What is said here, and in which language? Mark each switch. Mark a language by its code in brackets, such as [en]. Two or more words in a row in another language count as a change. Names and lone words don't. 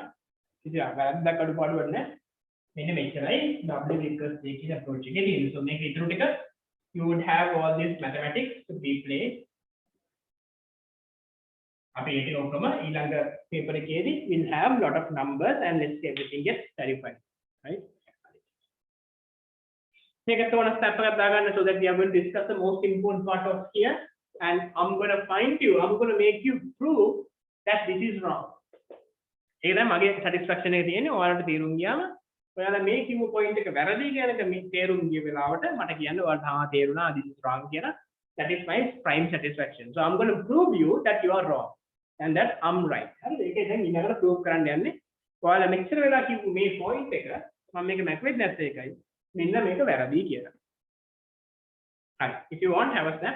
[si] වැරද්දක් අඩුපාඩු වෙන්නේ මෙන්න මෙච්චරයි W equals J කියන approach එකේ තියෙන්නේ. [en] So [si] මේක ඊටු ටික [en] you would have all this mathematics to be played. [si] අපි ඒක ඔක්කොම ඊළඟ paper එකේදී [en] will have lot of numbers and let's see everything gets clarified, right? [si] මේකට ඕන step එකක් දාගන්න [en] so that we are going to discuss the most important part of here, and I'm going to make you prove that this is wrong. [si] ඒක තමයි මගේ satisfaction එක තියෙන්නේ. ඔයාලට තේරුම් ගියාම ඔයාලා මේ කිව්ව point එක වැරදි කියන එක මේ තේරුම් ගිය වෙලාවට මට කියන්න ඔයාලට තේරුණා [en] this is wrong [si] කියලා. [en] That is my prime satisfaction. So I'm going to prove you that you are wrong and that I'm right. [si] හරිද? ඒක දැන් ඊළඟට prove කරන්න යන්නේ. ඔයාලා මෙච්චර වෙලා කිව්ව මේ point එක මම මේක මැකුවෙත් නැත්නම් ඒකයි. මෙන්න මේක වැරදි කියලා. හරි. [en] If you want have a snap.